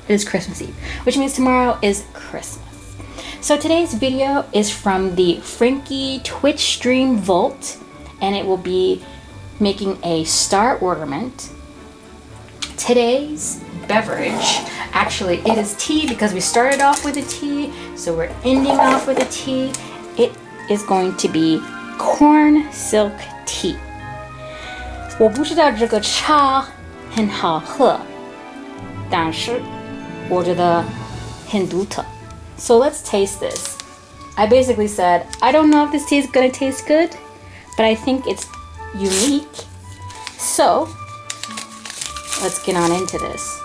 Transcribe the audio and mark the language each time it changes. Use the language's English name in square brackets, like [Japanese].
[English] It is Christmas Eve, which means tomorrow is Christmas. So today's video is from the Frankie Twitch stream vault and it will be making a Star Ornament. Today's beverage, actually it is tea because we started off with a tea, so we're ending off with a tea. It is going to be corn silk tea. [Chinese] 我不知道这个茶很好喝，但是我觉得很独特。 [English] So let's taste this. I basically said, I don't know if this tea is gonna taste good, but I think it's unique. So let's get on into this.